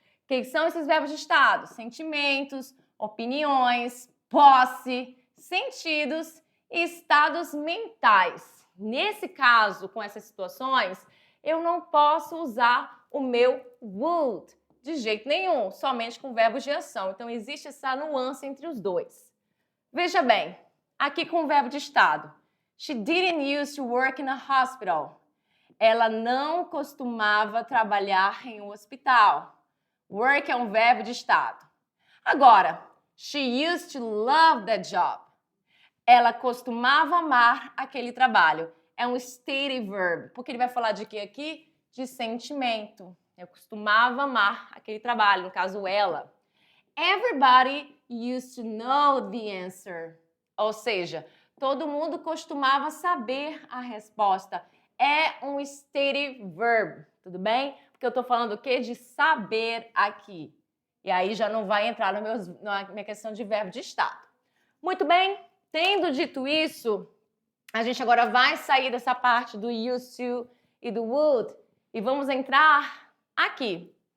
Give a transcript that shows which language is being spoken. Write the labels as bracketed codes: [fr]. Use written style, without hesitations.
[pt] O que são esses verbos de estado? Sentimentos, opiniões, posse, sentidos e estados mentais. Nesse caso, com essas situações, eu não posso usar o meu would de jeito nenhum, somente com verbos de ação. Então, existe essa nuance entre os dois. Veja bem, aqui com o verbo de estado. [en] She didn't used to work in a hospital. [pt] Ela não costumava trabalhar em um hospital. Work é um verbo de estado. Agora, [en] she used to love that job. [pt] Ela costumava amar aquele trabalho. É um stative verb, porque ele vai falar de quê aqui? De sentimento. Eu costumava amar aquele trabalho, no caso ela. [en] Everybody used to know the answer. [pt] Ou seja, todo mundo costumava saber a resposta. É um stative verb, tudo bem? Porque eu tô falando o quê? De saber aqui. E aí já não vai entrar na minha questão de verbo de estado. Muito bem, tendo dito isso, a gente agora vai sair dessa parte do used to e do would e vamos entrar aqui.